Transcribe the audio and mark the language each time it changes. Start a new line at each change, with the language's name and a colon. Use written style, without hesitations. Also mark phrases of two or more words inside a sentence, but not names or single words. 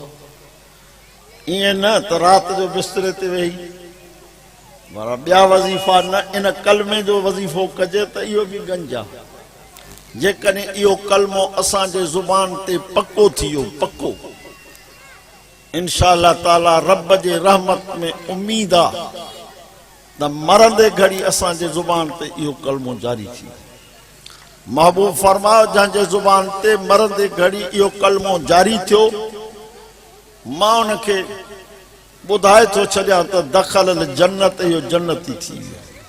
Sindhi: ईअं न त राति जो बिस्तरे ते वेही पर ॿिया वज़ीफ़ा न, इन कलमे जो वज़ीफ़ो कजे त इहो बि गंज आहे। जेकॾहिं इहो कलमो असांजे ज़ुबान ते पको थी वियो, पको
Arabic: انشاءاللہ تعالی
Sindhi: رب جے رحمت میں امید آ त मरंदे घड़ी असांजे ज़ुबान ते इहो कलमो जारी थी। महबूब फरमायो जंहिंजे ज़ुबान ते मरंदे घड़ी इहो कलमो जारी थियो मां उनखे ॿुधाए थो छॾियां त दख़ल जन्नत इहो जन्नती थी वियो।